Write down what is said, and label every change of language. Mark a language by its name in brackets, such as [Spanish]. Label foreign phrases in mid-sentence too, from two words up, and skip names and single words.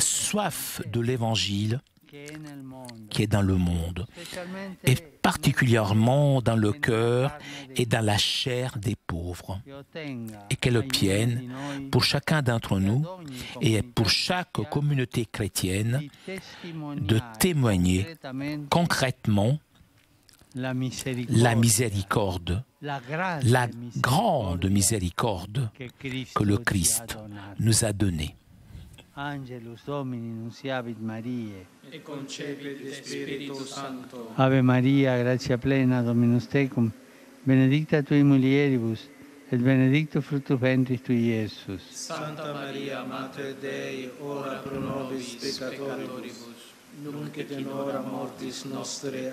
[French] soif de l'Évangile qui est dans le monde, et particulièrement dans le cœur et dans la chair des pauvres, et qu'elle obtienne pour chacun d'entre nous et pour chaque communauté chrétienne de témoigner concrètement la miséricorde, la grande miséricorde que le Christ nous a donnée. [Latin] Angelus Domini nunciavit Mariae, et concepit Spiritus Sancto. Ave Maria, gratia plena, Dominus tecum, benedicta tui mulieribus, et benedictus fructus ventris tui, Iesus. Santa Maria, Mater Dei, ora pro nobis peccatoribus, nunc et in hora mortis nostre.